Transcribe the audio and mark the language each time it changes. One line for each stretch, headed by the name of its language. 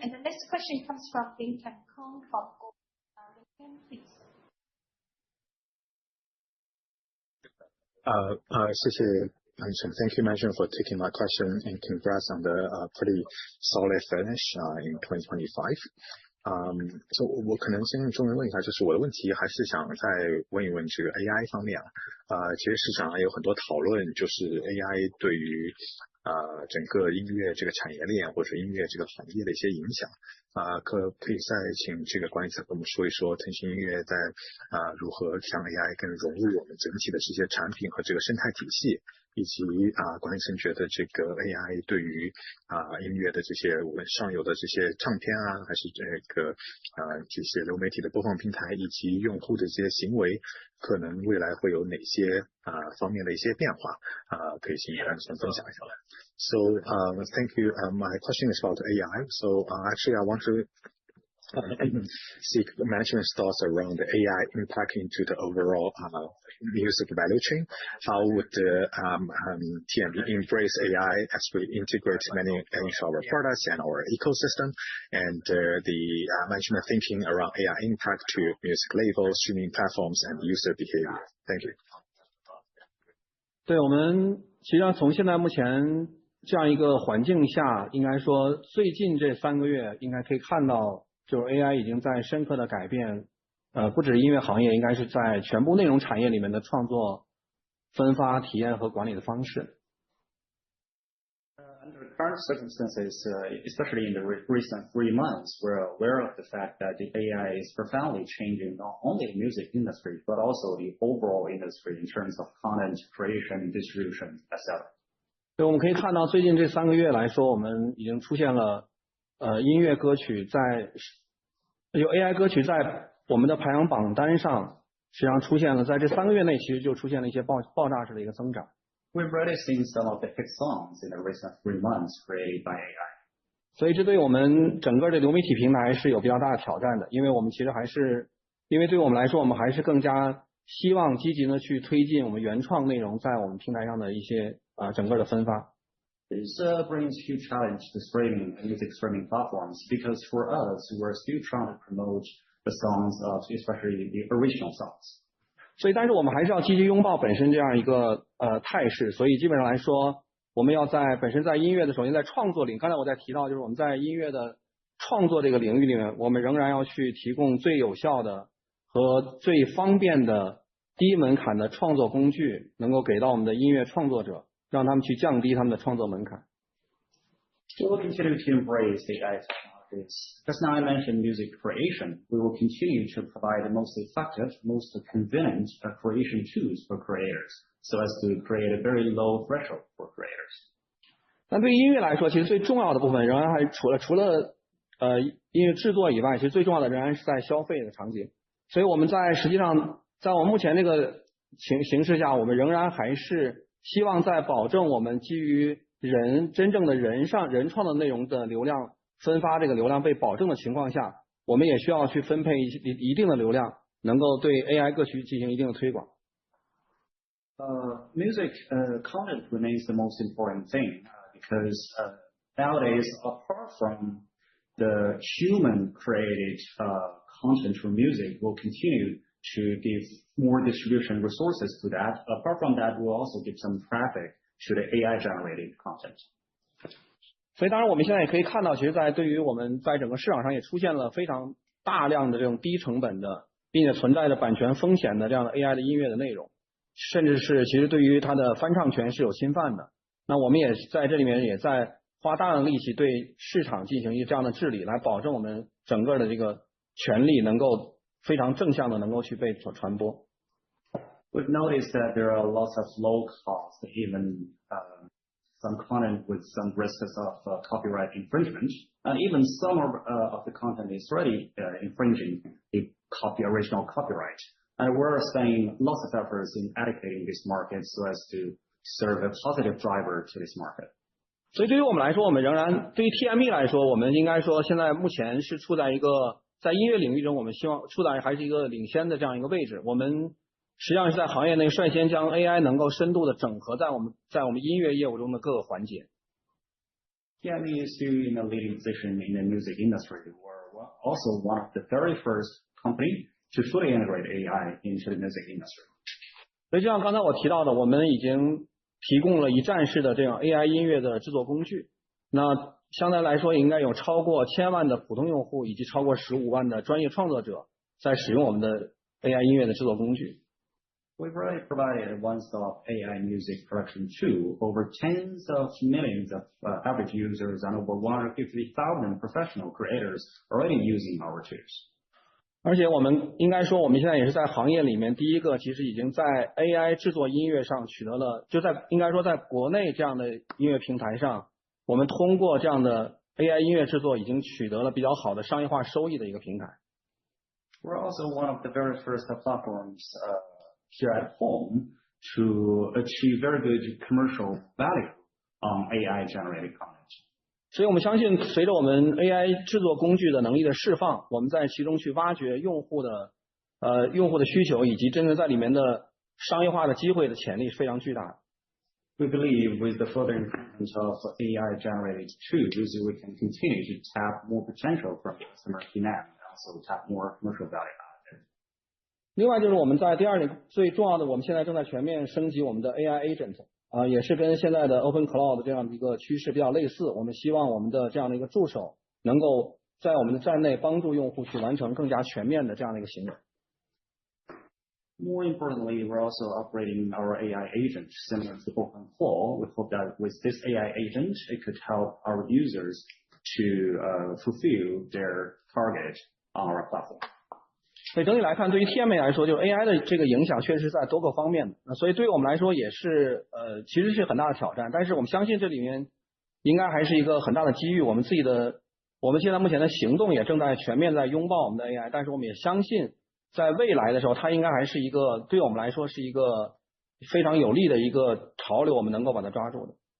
English: And the next question comes from Lin Kong from Goldman, please.
Chinese: 谢谢
English: Management. Thank you, Management, for taking my question, and congrats on the pretty solid finish in 2025. So
Chinese: 我可能先用中文问一下，就是我的问题还是想再问一问这个 AI 方面其实市场上有很多讨论，就是 AI 对于整个音乐这个产业链或者音乐这个行业的一些影响可以再请这个管理层跟我们说一说腾讯音乐在如何将 AI 更融入我们整体的这些产品和这个生态体系，以及管理层觉得这个 AI 对于音乐的这些我们上游的这些唱片还是这个这些流媒体的播放平台以及用户的这些行为，可能未来会有哪些方面的一些变化可以请管理层分享一下。
English: So thank you. My question is about AI. So actually I want to seek management's thoughts around the AI impact into the overall music value chain. How would the TME embrace AI as we integrate many into our products and our ecosystem, and the management thinking around AI impact to music labels, streaming platforms, and user behavior? Thank you.
Chinese: 对，我们实际上从现在目前这样一个环境下，应该说最近这3个月应该可以看到，就是 AI 已经在深刻的改变不只是音乐行业，应该是在全部内容产业里面的创作、分发、体验和管理的方式。
English: Under current circumstances, especially in the recent 3 months, we're aware of the fact that the AI is profoundly changing not only the music industry, but also the overall industry in terms of content creation, distribution, etc.
Chinese: 所以我们可以看到，最近这3个月来说，我们已经出现了音乐歌曲有 AI 歌曲在我们的排行榜单上，实际上出现了，在这3个月内其实就出现了一些爆炸式的一个增长。
English: We've already seen some of the hit songs in the recent 3 months created by AI.
Chinese: 所以这对我们整个的流媒体平台是有比较大的挑战的，因为我们其实还是，因为对我们来说，我们还是更加希望积极的去推进我们原创内容在我们平台上的一些整个的分发。
English: This brings huge challenge to streaming and music streaming platforms, because for us, we're still trying to promote the songs of especially the original songs.
Chinese: 所以但是我们还是要积极拥抱本身这样一个态势，所以基本上来说，我们要本身在音乐的首先在创作领，刚才我在提到，就是我们在音乐的创作这个领域里面，我们仍然要去提供最有效的和最方便的低门槛的创作工具，能够给到我们的音乐创作者，让他们去降低他们的创作门槛。
English: We will continue to embrace the AI technologies. Just now I mentioned music creation. We will continue to provide the most effective, most convenient creation tools for creators, so as to create a very low threshold for creators.
Chinese: 但对于音乐来说，其实最重要的部分仍然还是除了音乐制作以外，其实最重要的仍然是在消费的场景。所以我们实际上在我们目前这个形势下，我们仍然还是希望在保证我们基于真正的人创的内容的流量分发这个流量被保证的情况下，我们也需要去分配一定的流量，能够对 AI 歌曲进行一定的推广。
English: Music content remains the most important thing because nowadays, apart from the human created content for music, we'll continue to give more distribution resources to that. Apart from that, we'll also give some traffic to the AI generated content.
Chinese: 所以当然我们现在也可以看到，其实对于我们在整个市场上也出现了非常大量的这种低成本的，并且存在着版权风险的这样的 AI 的音乐的内容，甚至是其实对于它的翻唱权是有侵犯的。那我们也在这里面也在花大量的力气对市场进行一这样的治理，来保证我们整个的这个权利能够非常正向的能够去被传播。
English: We've noticed that there are lots of low cost, even some content with some risks of copyright infringement, and even some of the content is already infringing the original copyright. And we're spending lots of efforts in educating this market so as to serve a positive driver to this market.
Chinese: 所以对于我们来说，我们仍然对于 TME 来说，我们应该说现在目前是处在一个在音乐领域中，我们希望处在还是一个领先的这样一个位置。我们实际上是在行业内率先将 AI 能够深度的整合在我们音乐业务中的各个环节。
English: TME is still in a leading position in the music industry. We're also one of the very first company to fully integrate AI into the music industry.
Chinese: 所以就像刚才我提到的，我们已经提供了一站式的这样 AI 音乐的制作工具。那相对来说，应该有超过1000万的普通用户，以及超过15万的专业创作者在使用我们的 AI 音乐的制作工具。
English: We've already provided a one-stop AI music production tool, over tens of millions of average users and over 150,000 professional creators already using our tools.
Chinese: 而且我们应该说，我们现在也是在行业里面第一个，其实已经在 AI 制作音乐上取得了，应该说在国内这样的音乐平台上，我们通过这样的 AI 音乐制作已经取得了比较好的商业化收益的一个平台。
English: We're also one of the very first platforms here at home to achieve very good commercial value on AI generated content.
Chinese: 所以我们相信，随着我们 AI 制作工具的能力的释放，我们在其中去挖掘用户的需求，以及真正在里面的商业化的机会的潜力是非常巨大的。
English: We believe with the further improvement of AI generated tools, we can continue to tap more potential from customer demand and also tap more commercial value.
Chinese: 另外就是我们在第二点最重要的，我们现在正在全面升级我们的 AI agent，也是跟现在的 Open Cloud 这样的一个趋势比较类似。我们希望我们的这样的一个助手能够在我们的站内帮助用户去完成更加全面的这样的一个行为。
English: More importantly, we're also upgrading our AI agent similar to concall. We hope that with this AI agent, it could help our users to fulfill their target on our platform.
Chinese: 所以整体来看，对于 TME 来说，就是 AI 的这个影响确实在多个方面的，所以对于我们来说也是其实是很大的挑战。但是我们相信这里面应该还是一个很大的机遇。我们现在目前的行动也正在全面在拥抱我们的 AI， 但是我们也相信在未来的时候，它应该还是一个对我们来说是一个非常有利的一个潮流，我们能够把它抓住的。